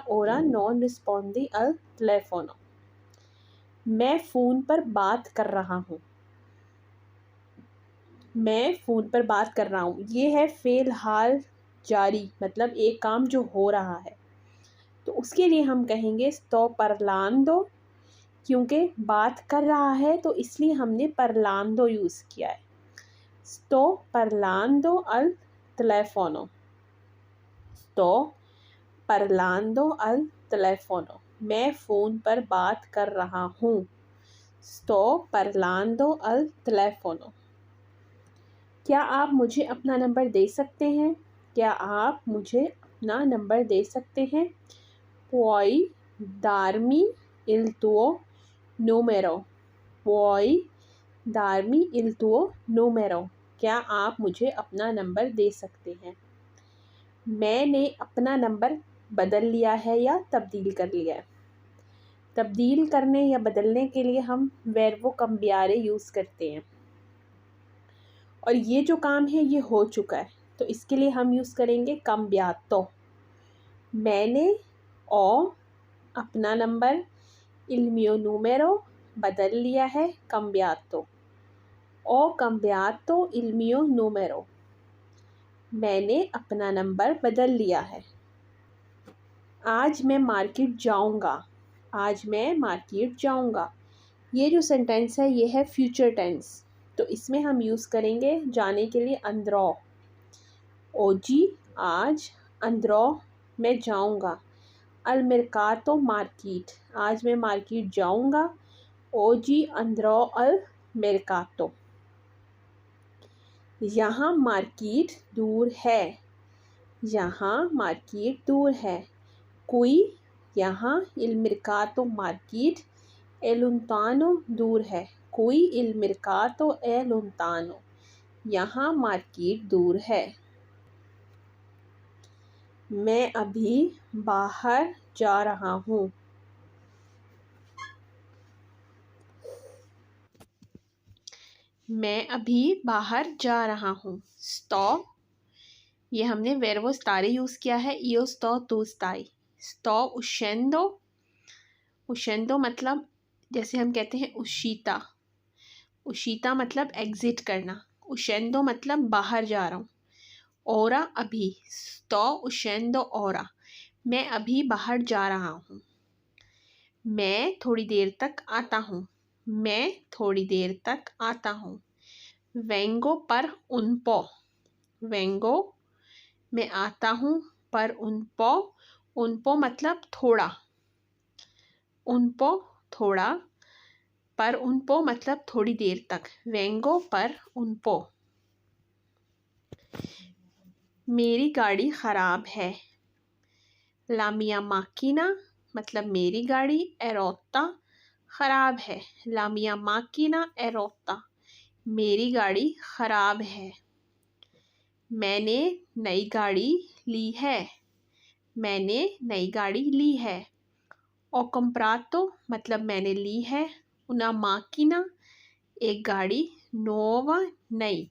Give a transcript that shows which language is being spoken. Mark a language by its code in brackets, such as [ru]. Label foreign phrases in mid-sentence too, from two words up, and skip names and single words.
[it] ora non rispondi al telefono. [hi] मैं फ़ोन पर बात कर रहा हूँ। मैं फ़ोन पर बात कर रहा हूँ, ये है फ़ेल हाल जारी, मतलब एक काम जो हो रहा है। तो उसके लिए हम कहेंगे [it] sto parlando, [hi] क्योंकि बात कर रहा है तो इसलिए हमने parlando यूज़ किया है। [it] sto parlando al telefono। sto parlando al telefono। [hi] मैं फ़ोन पर बात कर रहा हूँ। [it] sto parlando al telefono। [hi] क्या आप मुझे अपना नंबर दे सकते हैं? क्या आप मुझे अपना नंबर दे सकते हैं? [it] Puoi darmi il tuo numero। Puoi darmi il tuo numero। [hi] क्या आप मुझे अपना नंबर दे सकते हैं? मैंने अपना नंबर बदल लिया है या तब्दील कर लिया है। तब्दील करने या बदलने के लिए हम वर्बो cambiare यूज़ करते हैं और ये जो काम है ये हो चुका है, तो इसके लिए हम यूज़ करेंगे cambiato। मैंने अपना नंबर [it] il mio numero [hi] बदल लिया है, [it] cambiato। cambiato il mio numero। [hi] मैंने अपना नंबर बदल लिया है। आज मैं मार्केट जाऊंगा। आज मैं मार्केट जाऊंगा। ये जो सेंटेंस है ये है फ्यूचर टेंस, तो इसमें हम यूज़ करेंगे जाने के लिए अंदरो। ओजी आज, अंदरो मैं जाऊंगा। [it] al mercato [hi] मार्केट, आज मैं मार्केट जाऊंगा। [it] oggi andrò al mercato. [hi] यहाँ मार्केट दूर है। यहाँ मार्केट दूर है। कोई, यहाँ [it] il mercato [hi] मार्केट [it] è lontano [hi] दूर है। [it] qui il mercato è lontano. [hi] यहाँ मार्केट दूर है। मैं अभी बाहर जा रहा हूँ। मैं अभी बाहर जा रहा हूँ। sto, ये हमने [it] verbo stare [hi] यूज़ किया है। [it] io sto, tu stai। sto uscendo। uscendo [hi] मतलब जैसे हम कहते हैं [it] उशीता। [hi] उशीता मतलब एग्ज़िट करना। uscendo मतलब बाहर जा रहा हूँ। ओरा अभी, [it] sto uscendo ora। [hi] मैं अभी बाहर जा रहा हूँ। मैं थोड़ी देर तक आता हूँ। मैं थोड़ी देर तक आता हूँ। [it] vengo per un po। [hi] vengo मैं आता हूँ, पर [it] un po [hi] मतलब थोड़ा। [it] un po [hi] थोड़ा, पर [it] un po [hi] मतलब थोड़ी देर तक। [it] vengo per un po। [hi] मेरी गाड़ी ख़राब है। [it] La mia macchina [hi] मतलब मेरी गाड़ी, [it] è rotta [hi] ख़राब है। [it] La mia macchina è rotta। [hi] मेरी गाड़ी ख़राब है। मैंने नई गाड़ी ली है। मैंने नई गाड़ी ली है। [it] Ho comprato [hi] मतलब मैंने ली है। [it] Una macchina [hi] एक गाड़ी, nuova नई।